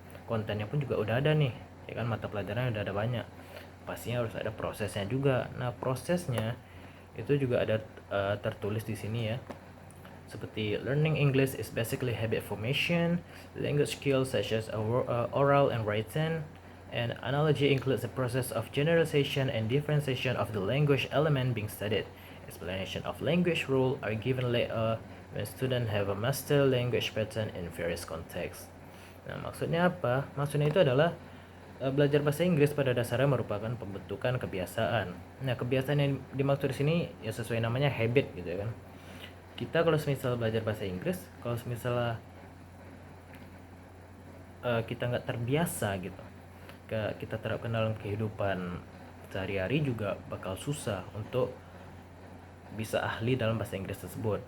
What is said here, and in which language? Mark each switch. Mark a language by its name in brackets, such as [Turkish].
[Indonesian] Kontennya pun juga udah ada nih, ya kan, mata pelajarannya udah ada banyak, pastinya harus ada prosesnya juga. Nah, prosesnya itu juga ada tertulis di sini ya, seperti [English] learning English is basically habit formation, language skills such as oral and written, and analogy includes the process of generalization and differentiation of the language element being studied. Explanation of language rule are given later when students have a master language pattern in various contexts. [Indonesian] Nah, maksudnya apa? Maksudnya itu adalah belajar bahasa Inggris pada dasarnya merupakan pembentukan kebiasaan. Nah, kebiasaan yang dimaksud di sini ya sesuai namanya habit gitu ya kan. Kita kalau misal belajar bahasa Inggris, kalau misalnya kita nggak terbiasa gitu, kita terapkan dalam kehidupan sehari-hari, juga bakal susah untuk bisa ahli dalam bahasa Inggris tersebut.